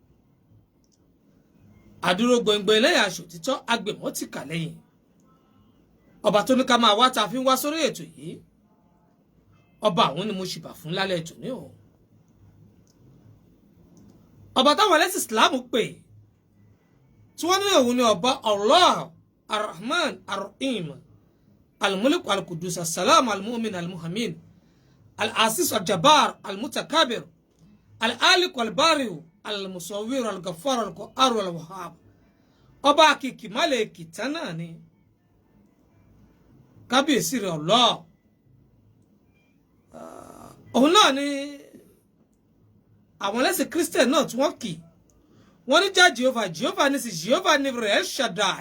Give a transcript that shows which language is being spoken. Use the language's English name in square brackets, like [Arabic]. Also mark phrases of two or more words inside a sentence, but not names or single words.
[Yoruba] Àdúró gbòǹgbò ẹlẹ́yà aṣòtítọ́ agbèmọ́ ti kà lẹ́yìn. Ọba tó ní ká máa wá ta fi ń wá sórí ètò yìí. Ọba àwọn ni mo ṣìbà fún lálẹ́ ètò ní o. Ọba táwọn ẹlẹ́sìn Islam pè tí wọ́n ní òun ni ọba [Arabic] الله الرحمن الرحيم الملك القدوس السلام المؤمن المهيمن العزيز الجبار المتكبر الخالق البارئ المصور الغفار القهار الوهاب. [Yoruba] Ọba kìkì má lè kìtá náà ni kábíyèsí rẹ̀ Allah. Òun náà ni àwọn ẹlẹ́sìn Christian náà tí wọ́n kì wọ́n ní já Jehovah ní sí Jehovah ní El Shaddai.